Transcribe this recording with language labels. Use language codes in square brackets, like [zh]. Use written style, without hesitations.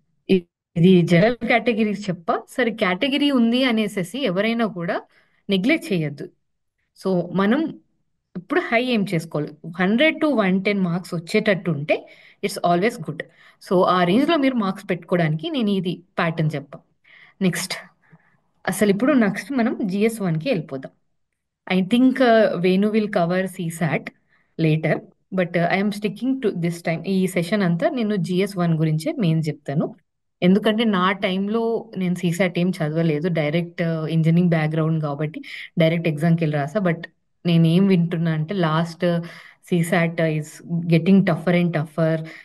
[te] ఇ- ఇది general categories సరే category ఉంది అనేసి ఎవరైనా కూడా నెగ్లెక్ట్ చేయొద్దు. సో మనం ఇప్పుడు హై ఏం చేసుకోవాలి, 100 to 110 మార్క్స్ వచ్చేటట్టు ఉంటే [en] It's always good. [te] సో ఆ రేంజ్ లో మీరు మార్క్స్ పెట్టుకోవడానికి నేను ఇది ప్యాటర్న్ చెప్పా. నెక్స్ట్, అసలు ఇప్పుడు నెక్స్ట్ మనం GS1కి వెళ్ళిపోదాం. [en] I think Venu will cover CSAT later, but I am sticking to this time. [te] ఈ సెషన్ అంతా నేను GS1 గురించే మెయిన్ చెప్తాను. ఎందుకంటే నా టైంలో నేను CSAT ఏం చదవలేదు, డైరెక్ట్ ఇంజనీరింగ్ బ్యాక్గ్రౌండ్ కాబట్టి డైరెక్ట్ ఎగ్జామ్కి వెళ్ళి రాసా. [en] but [te] నేను ఏం వింటున్నా అంటే [en] Last CSAT is getting tougher and tougher.